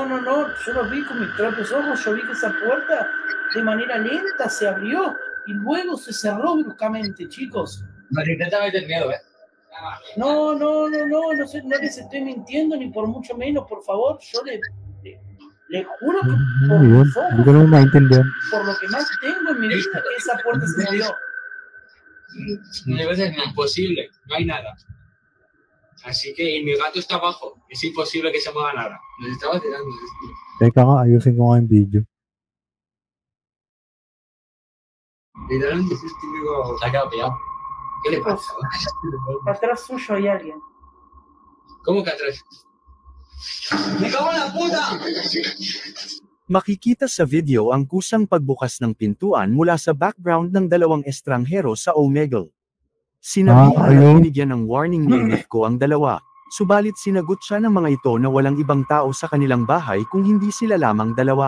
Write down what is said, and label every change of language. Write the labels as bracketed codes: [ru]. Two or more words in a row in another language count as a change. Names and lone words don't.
[es] Yo lo vi con mis propios ojos. Yo vi que esa puerta de manera lenta se abrió y luego se cerró bruscamente, chicos. Nos intenta meter miedo, ¿eh? No sé, no les estoy mintiendo ni por mucho menos, por favor. Yo le juro que por [tl] ano yun? [es] mis ojos, [tl] Hindi ko naman maintindihan. [es] por lo que más tengo en mi vida, que esa puerta se movió. Hay veces no. Imposible, no hay nada. Así que, y mi gato está abajo. Es imposible que se mueva nada. Nos está vacilando. [tl] Teka nga, ayusin ko nga yung video. [es] Literalmente es típico. Se ha quedado pillado. ¿Qué le pasa? Atrás suyo hay alguien. ¿Cómo que atrás? ¡Me cago en la puta! [tl] Makikita sa video ang kusang pagbukas ng pintuan mula sa background ng dalawang estranghero sa Omegle. Sinabihan at ayun. binigyan ng warning ni Emifco ang dalawa, subalit sinagot siya ng mga ito na walang ibang tao sa kanilang bahay kung hindi sila lamang dalawa.